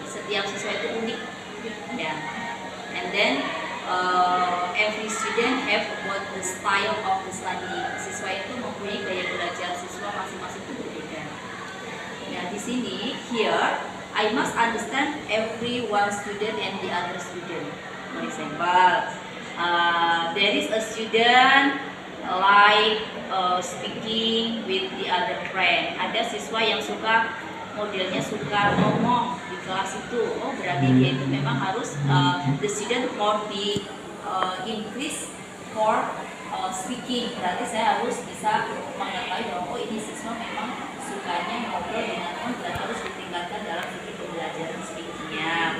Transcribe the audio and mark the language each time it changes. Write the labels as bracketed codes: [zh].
[id] Setiap siswa itu unik, ya. [en] And then every student have about the style of the study. [id] Siswa itu mempunyai gaya belajar siswa masing-masing itu berbeda. Nah, di sini [en] here I must understand every one student and the other student. For example, there is a student like speaking with the other friend. [id] Ada siswa yang modelnya suka ngomong di kelas itu. [en] Oh, [id] berarti dia itu memang harus [en] the student more be increase for speaking. [id] Berarti saya harus bisa mengetahui bahwa oh ini siswa memang sukanya ngobrol dengan orang, berarti harus ditingkatkan dalam segi pembelajaran speakingnya.